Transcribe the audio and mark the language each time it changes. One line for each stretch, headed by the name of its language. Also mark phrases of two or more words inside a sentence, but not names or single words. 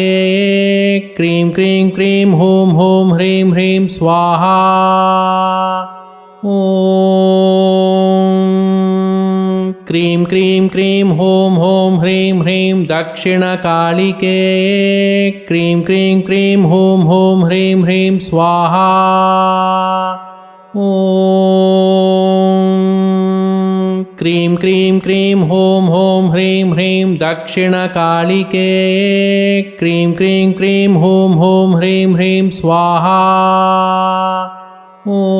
Sanskrit: ಕ್ರೀಂ ಕ್ರೀಂ ಕ್ರೀಂ ಹೋಂ ಹೋಂ ಹ್ರೀಂ ಹ್ರೀಂ ಸ್ವಾಹಾ. ಓಂ ಕ್ರೀಂ ಕ್ರೀಂ ಕ್ರೀಂ ಹೋಂ ಹೋಂ ಹ್ರೀಂ ಹ್ರೀಂ ದಕ್ಷಿಣಕಾಳಿಕೆ. ಕ್ರೀಂ ಕ್ರೀಂ ಕ್ರೀಂ ಹೋಂ ಹೋಂ ಹ್ರೀಂ ಹ್ರೀಂ ಸ್ವಾಹಾ. ಓಂ क्रीं क्रीं क्रीं हूं हूं ह्रीं ह्रीं दक्षिणकालिके क्रीं क्रीं क्रीं हूं हूं ह्रीं ह्रीं स्वाहा ॐ